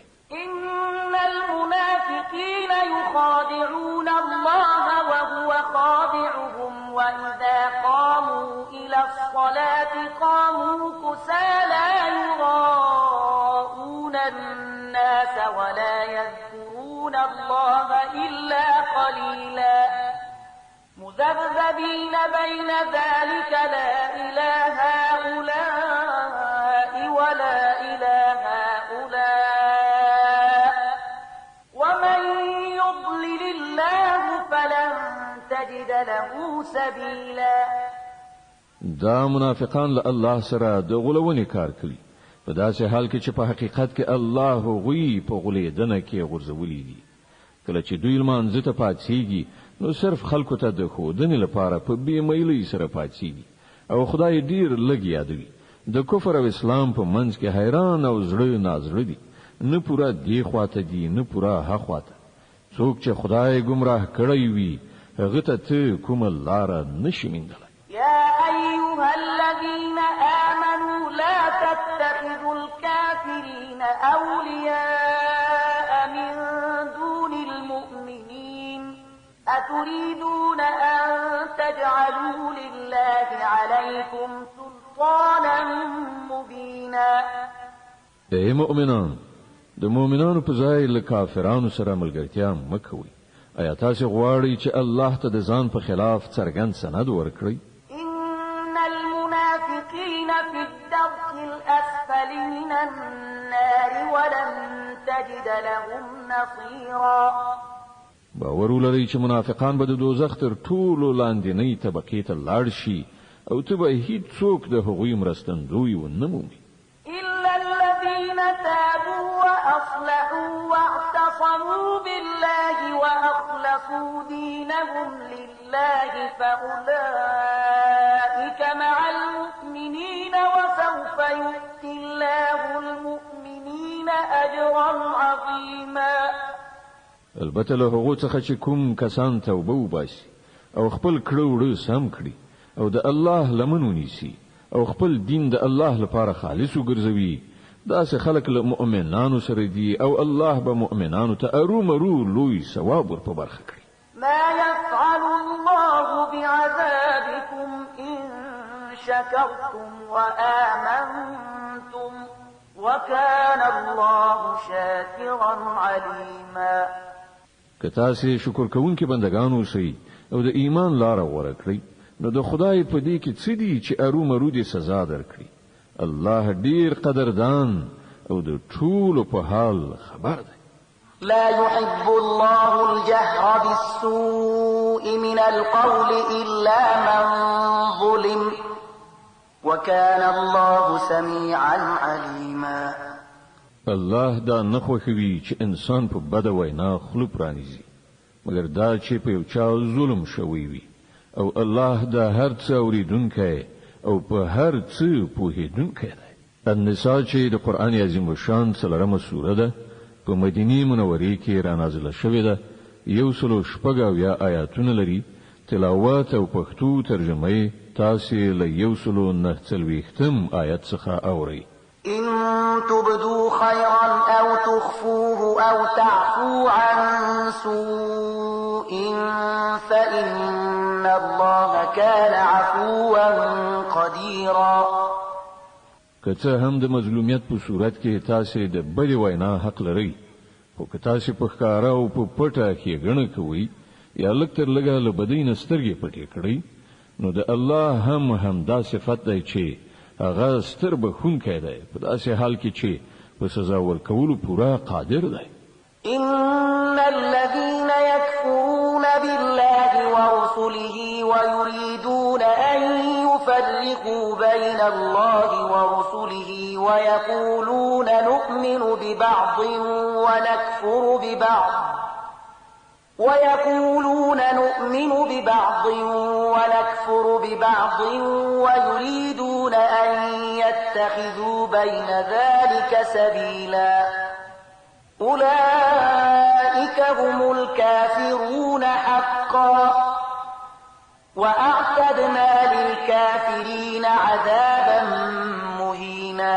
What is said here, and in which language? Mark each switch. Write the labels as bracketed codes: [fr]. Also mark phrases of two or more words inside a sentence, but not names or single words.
[ar] ان المنافقين يخادعون الله وهو خادعهم واذا قاموا الى الصلاه قاموا كسالى يراءون الناس ولا يذكرون الله الا قليلا مذبذبين بين ذلك لا إلى هؤلاء ولا إلى هؤلاء ومن يضلل الله فلن تجد له سبيلا. [ps] دا منافقان له الله سره د غلونې کار کوي په داسې حال کې چې په حقیقت کې الله غوي په غلیدنه کې غورځولې دي. کله چې دوی لمانځه ته پاتېږي نو صرف خلکو ته د خودنې لپاره په بې میلۍ سره پاتېږي او خدای ډیر لږ یادوي. د کفر او اسلام په منځ کې حیران او زړه نازړه دي، نه پورا دی خواته دي نه پورا ها خواته. څوک چې خدای گمراه کړی وي هغه ته کوم لار نشي موندلی. [ar] يا أيها الذين آمنوا لا تتخذوا الكافرين أولياء من دون المؤمنين أتريدون أن تجعلوا لله عليكم سلطانا مبينا. [ps] اے مؤمنان، د مؤمنانو په ځای له کافرانو سره ملګرتیا مه کوئ. آیا تاسو غواړئ چې الله ته د ځان په خلاف څرګند سند ورکړئ؟ [ar] إن المنافقين في الدرك الأسفل من النار ولن تجد لهم نصيرا. [ps] باور ولرئ چې منافقان به د دوزخ تر ټولو لاندنۍ طبقې ته لاړ شي او ته به هیڅوک د هغوی مرستندوی ونه مومي. [ar] إلا الذين تابوا وأصلحوا واعتصموا بالله وأخلصوا دينهم لله فأولئك مع المؤمنين وسوف يؤتي الله المؤمنين أجرا عظيما. [ps] البته له هغو څخه چې کوم کسان توبه وباسي او خپل کړه سم کړي او د الله لمن ونیسي او خپل دین د الله لپاره خالص وګرځوي، داسې خلک له مؤمنانو سره دي او الله به مؤمنانو ته ارومرو لوی ثواب ور په برخه کړي. [ar] ما يفعل الله بعذابكم إن شكرتم وآمنتم وكان الله شاكرا عليما. [ps] که تاسو شکر کوونکي بندگان اوسئ او د ایمان لار غوره کړئ نو د خدای په دې کې څه دي چې ارومرو دې سزا درکړي. الله ډیر قدردان او د ټولو په حال خبر دی. [ar] لا يحب الله الجهر بالسوء من القول إلا من ظلم وكان الله سميعا عليما. [ps] الله دا نه خوښوي چې انسان په بده وینا خوله پرانیزي مګر دا چې په یو چا ظلم شوی وي او الله دا هر څه اوریدونکی او په هر څه پوهیدونکی دی. النساء چې د قرآن عظیم شان 3 سوره ده په مدینه منوره کې را نازله شوې ده. 106 آیاتونه لري. تلاوت او پښتو ترجمه تاسو له 109 آیت څخه اورئ. [ar] إن تبدوا خيرا أو تخفوه أو تعفوا عن سوء فإن الله كان عفوا قديرا. [ps] که هم د مظلومیت په صورت کې تاسو د بل وینا حق لرئ، خو که تاسو په ښکارا او په پټه کې غنه کوئ یا لکتر لګا له بدین سترګې پټې کړئ نو د الله هم دا صفت دی چې هغه ستر بخونکی دی په داسې حال کې چې په سزا ورکولو پورا قادر دی. [ar] إن الذين يكفرون بالله ورسله ويريدون أن يفرقوا بين الله ورسله ويقولون نؤمن ببعض ونكفر ببعض ويقولون نؤمن ببعض ونكفر ببعض ويريدون أن يتخذوا بين ذلك سبيلا أولئك هم الكافرون حقا وأعتدنا للكافرين عذابا مهينا.